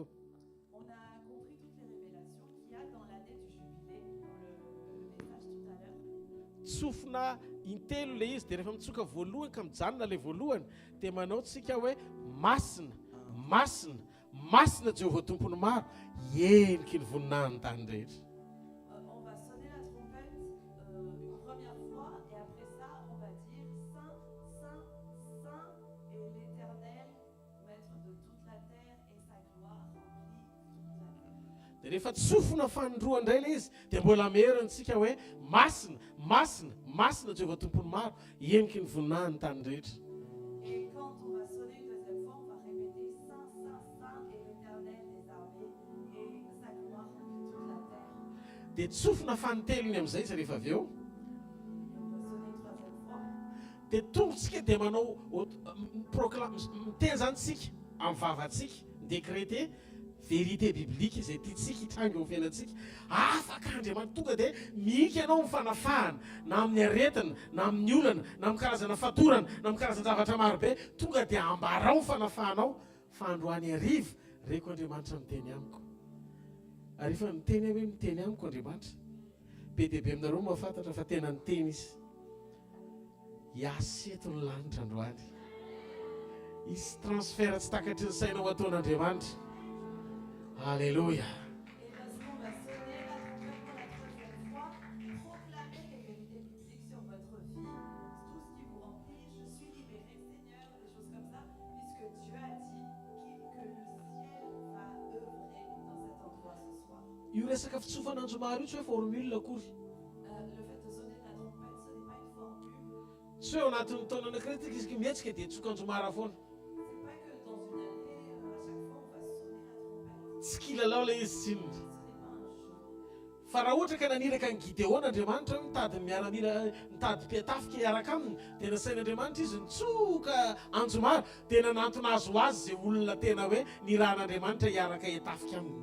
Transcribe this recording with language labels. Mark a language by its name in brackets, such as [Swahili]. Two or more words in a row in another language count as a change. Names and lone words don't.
[French] On a compris toutes les révélations qu'il y a dans l'année du jubilé, dans le message tout à l'heure. [Malagasy] tsofina intelo le izy dia rehefa mitsoka voalohany ka mijanona le voalohany dia manao tsika hoe masina masina masina Jehovah tompony maro eniky ny voninahiny tany rehetra. [French] On va sonner la trompette une première fois et après ça, on va dire Saint, Saint, Saint est l'Éternel, maître de toute la terre et sa gloire remplit toute la terre. [Malagasy] Dia rehefa tsofina fanindroa indray le izy dia mbola merantsika hoe masina masina masina Jehovah tompony maro eniky ny voninahiny tany rehetra. [French] Et quand on va sonner une deuxième fois, on va répéter Saint, Saint, Saint est l'Éternel des armées et sa gloire remplit toute la terre. [Malagasy] Dia tsofina fanitelony amin'izay izy rehefa avy eo [French] Et on va sonner une troisième fois. [Malagasy] dia tongotsika dia manao miteny zany tsika amin'ny vavantsika [French] décréter vérité biblique [Malagasy] izay tiantsika hitrangy eo fiainantsika afaka Andriamanitra tonga dia mika ianao mifanafahana na amin'ny aretina na amin'ny olana na amin'ny karazana fatorana na amin'ny karazana zavatra marobe tonga dia ambarao mifanafahanao fa androany hariva reko Andriamanitra miteny amiko ary efa niteny hoe miteny amiko Andriamanitra be dia be aminareo mahafantatra fa tena niteny izy hiaseto ny lanitra androany izy transfert tsy takatry ny sainao ataon'Andriamanitra alléluia. [French] Et parce qu'on va sonner la trompette pour la troisième fois, proclamer les vérités bibliques sur votre vie, tout ce qui vous remplit, je suis libéré Seigneur, des choses comme ça, puisque Dieu a dit que le ciel va œuvrer dans cet endroit ce soir. [Malagasy] Io resaka fitsofan'Andriamanitra io tsy hoe formule akory. [French] Le fait de sonner la trompette, ce n'est pas une formule. [Malagasy] Tsy hoe ao anatin'ny taona anankiray tika isika mihetsika dia tsokan-Andriamanitra foana. [French] C'est pas que dans une année, à chaque fois, on va sonner la trompette. [Malagasy] Tsy kilalao ilay izy tsinona. [French] Ce n'est pas un jeu. [Malagasy] Fa raha ohatra ka naniraka ny Gideon'Andriamanitra mitady miaramila mitady mpiatafika hiaraka aminy dia nasain'Andriamanitra izy nitsoka Anjomara dia nanantona azy ho azy izay olona tena hoe nirahan'Andriamanitra hiaraka hiatafika aminy.